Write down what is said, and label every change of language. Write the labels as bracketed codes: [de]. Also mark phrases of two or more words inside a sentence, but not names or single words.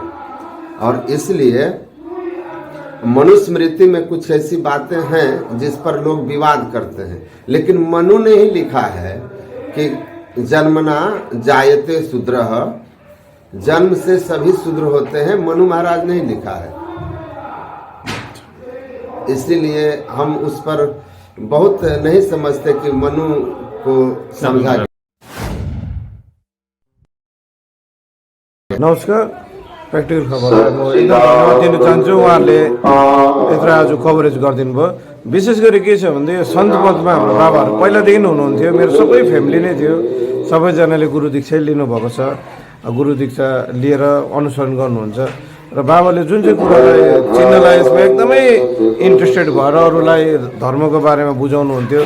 [hi] और इसलिए मनुस्मृति में कुछ ऐसी बातें हैं जिस पर लोग विवाद करते हैं, लेकिन मनु ने ही लिखा है कि [sa] जन्मना जायते शूद्रः, [hi] जन्म से सभी शूद्र होते हैं। मनु महाराज ने ही लिखा है। इसीलिए हम उस पर बहुत नहीं समझते कि मनु को समझा। [ne] नमस्कार, प्र्याक्टिकल खबरलाई म एकदम धन्यवाद दिन चाहन्छु। उहाँहरूले यत्र आज कभरेज गरिदिनु भयो। विशेष गरी के छ भन्दा यो सन्त पदमा हाम्रो बाबाहरू पहिलादेखि हुनुहुन्थ्यो, मेरो सबै फ्यामिली नै थियो, सबैजनाले गुरु दीक्षा लिनुभएको छ, गुरु दीक्षा लिएर अनुसरण गर्नुहुन्छ र बाबाले जुन चाहिँ कुरालाई चिन्नलाई यसमा एकदमै इन्ट्रेस्टेड भएर अरूलाई धर्मको बारेमा बुझाउनुहुन्थ्यो।